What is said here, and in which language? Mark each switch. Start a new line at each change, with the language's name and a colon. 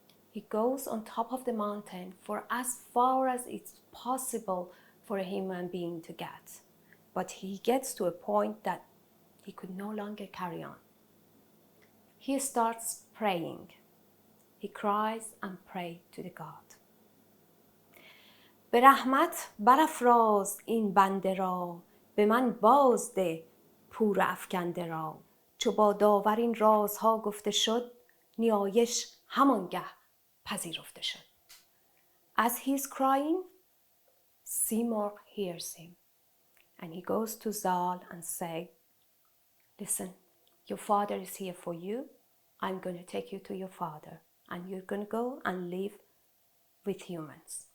English: He goes on top of the mountain for as far as it's possible for a human being to get. But he gets to a point that he could no longer carry on. He starts praying. He cries and prays to the God.
Persian: به رحمت برافراز این بنده را، به من بازده پور افکنده را. چو با داور این رازها گفته شد، نیایش همانگه پذیرفته شد.
English: As he's crying, Seymour hears him, and he goes to Zal and say, listen, your father is here for you. I'm going to take you to your father, and you're going to go and live with humans.